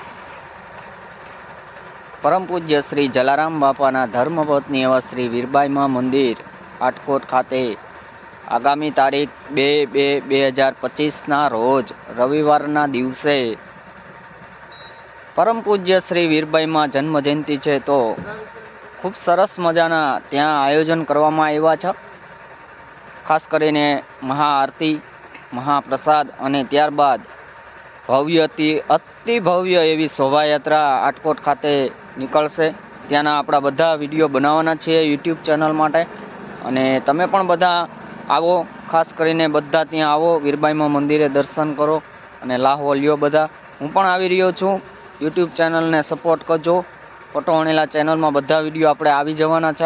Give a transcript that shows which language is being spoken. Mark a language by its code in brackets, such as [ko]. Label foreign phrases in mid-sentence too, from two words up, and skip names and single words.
[gu] પરમ પૂજ્ય શ્રી જલારામ બાપાના ધર્મપત્ની એવં શ્રી વીરબાઈ માં મંદિર આટકોટ ખાતે આગામી તારીખ 2/2/2025 ના રોજ રવિવારના દિવસે પરમ પૂજ્ય શ્રી વીરબાઈ માં જન્મ જયંતી હૈ, તો ખૂબ સરસ મજાના ત્યાં આયોજન કરવામાં આવ્યા છે। ખાસ કરીને મહાઆરતી, મહાપ્રસાદ અને ત્યારબાદ ભવ્યથી અતિ ભવ્ય એવી શોભાયાત્રા આટકોટ ખાતે નીકળશે। ત્યાંના આપણા બધા વિડિયો બનાવવાના છે યૂટ્યૂબ ચેનલ માટે, અને તમે પણ બધા આવો। ખાસ કરીને બધા ત્યાં આવો, વીરબાઈ માં મંદિરે દર્શન કરો અને લાહો લ્યો બધા। હું પણ આવી રહ્યો છું, યૂટ્યૂબ ચેનલ ને સપોર્ટ કરજો। ફોટો વણેલા ચેનલ માં બધા વિડિયો આપણે આવી જવાના છે।